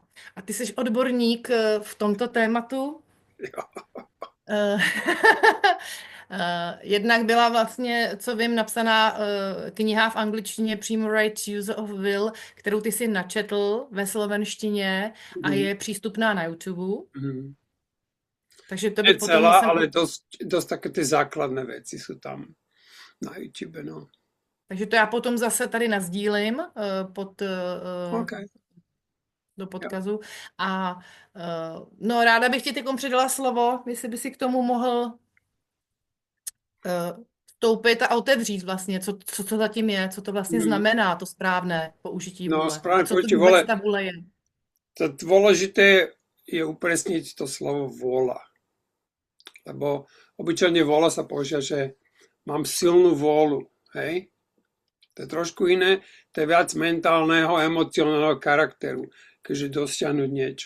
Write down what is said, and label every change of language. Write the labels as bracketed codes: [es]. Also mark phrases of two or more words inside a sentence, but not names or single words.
[cs] A ty jsi odborník v tomto tématu. Jo. Eh, Jednak byla vlastně, co vím, napsaná kniha v angličtině přímo Right Use of Will, kterou ty si načetl ve slovenštině a Mhm. je přístupná na YouTube. Mhm. Takže to [sk] Nie [cs] bych potom celá, sem... [sk] ale dosť také tie základné veci sú tam na YouTube, no. [cs] Takže to já potom zase tady nazdílím OK. do Jo. podkazu. A no, ráda bych ti teď předala slovo, jestli by si k tomu mohl vstoupit a otevřít vlastně, co to zatím je, co to vlastně Mhm. znamená, to správné použití No, vůle a [sk] správne [cs] co to [sk] počuť, [cs] vůbec vole, ta vůle je. [sk] to dôležité je upresniť to slovo vôľa, lebo obyčajne vôľa sa používa, že mám silnú vôľu, hej? To je trošku iné, to je viac mentálneho, emocionálneho charakteru, keďže dosiahnuť niečo.